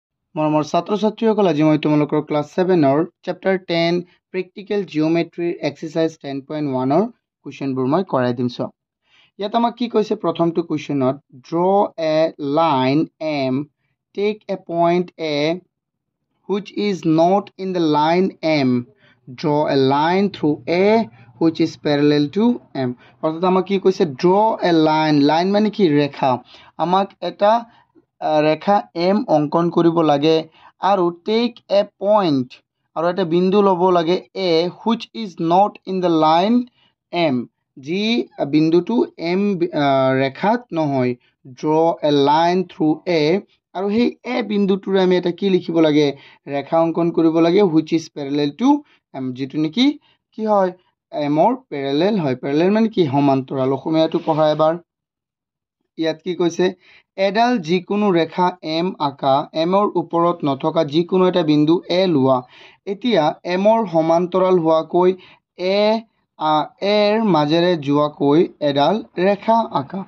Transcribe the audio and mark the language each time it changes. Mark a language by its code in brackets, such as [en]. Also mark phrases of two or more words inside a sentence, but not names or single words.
[as] মৰমৰ ছাত্ৰ ছাত্ৰীসকল আজি মই তোমালোকৰ [en] class 7 chapter 10 practical geometry exercise 10.1 questions [as] মই কৰাই দিম। চোৱা ইয়াত আমাক কি কৈছে প্ৰথমটো কুৱেশ্যনত [en] draw a line M take a point A which is not in the line M, draw a line through A which is parallel to M. [as] অর্থাৎ আমাক কি কৈছে [en] draw a line [as] মানে কি ৰেখা, আমাক এটা ৰেখা M অংকন কৰিব লাগে আৰু [en] take a point [as] আৰু এটা বিন্দু ল'ব লাগে [en] A which is not in the line M, [as] যি বিন্দুটো M ৰেখাত নহয়। [en] draw a line through A [as] আৰু সেই এ বিন্দুটোৰে আমি এটা কি লিখিব লাগে ৰেখা অংকন কৰিব লাগে [en] which is parallel to M, [as] যেটো নেকি কি হয় M ৰ parallel হয়। parallel মানে কি সমান্তৰাল, অসমীয়াটো পঢ়া এবাৰ। ইয়াত কি কৈছে এডাল যিকোনো ৰেখা M আঁকা M ৰ ওপৰত নথকা যিকোনো এটা বিন্দু A লোৱা। এতিয়া M ৰ সমান্তৰাল হোৱাকৈ এৰ মাজেৰে যোৱাকৈ এডাল ৰেখা আঁকা।